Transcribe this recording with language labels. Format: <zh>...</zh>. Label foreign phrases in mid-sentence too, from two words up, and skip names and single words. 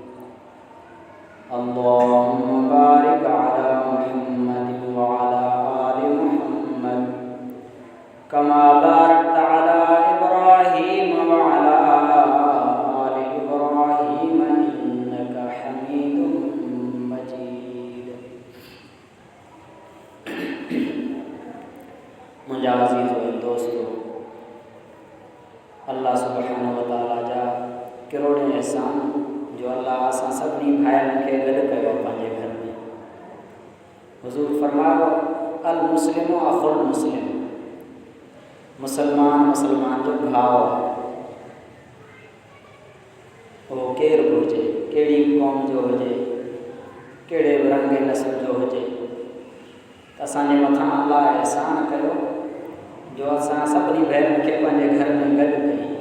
<ar>اللهم بارك على محمد وعلى آل محمد كما باركت على إبراهيم وعلى آل إبراهيم إنك حميد مجيد.</ar> <sd>मुंहिंजा अज़ीज़ दोस्तों,</sd> <ar>الله سبحانه وتعالى</ar> <sd>जा करोड़ एहसान जो अल्लाह असां सभिनी भाइरनि खे गॾु कयो पंहिंजे घर में। हुज़ूर फरमायो:</sd> <ar>المسلم أخو المسلم,</ar> <sd>मुसलमान मुसलमान जो भाउ आहे। उहो केरु बि हुजे, कहिड़ी क़ौम जो हुजे, कहिड़े बि रंग नस्ल जो हुजे, असांजे मथां अल्लाह एहसान कयो जो असां सभिनी भेनरुनि खे पंहिंजे घर में गॾु कई।</sd>